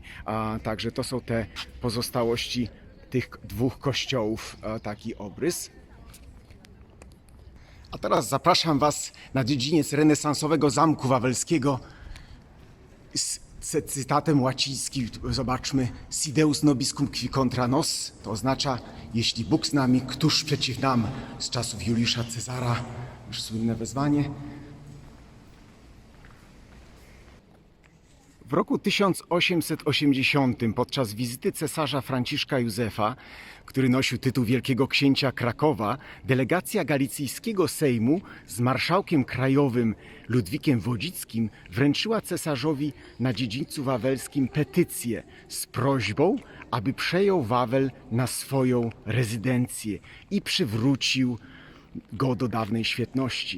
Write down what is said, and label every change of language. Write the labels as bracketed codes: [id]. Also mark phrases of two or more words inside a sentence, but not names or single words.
[pl] Także to są te pozostałości tych 2 kościołów, taki obrys. A teraz zapraszam Was na dziedziniec renesansowego Zamku Wawelskiego z cytatem łacińskim. Zobaczmy: [la] Si Deus nobiscum qui contra nos, [pl] to oznacza: jeśli Bóg z nami, któż przeciw nam, z czasów Juliusza Cezara. Już słynne wezwanie. W roku 1880 podczas wizyty cesarza Franciszka Józefa, który nosił tytuł Wielkiego Księcia Krakowa, delegacja galicyjskiego Sejmu z marszałkiem krajowym Ludwikiem Wodzickim wręczyła cesarzowi na dziedzińcu wawelskim petycję z prośbą, aby przejął Wawel na swoją rezydencję i przywrócił go do dawnej świetności.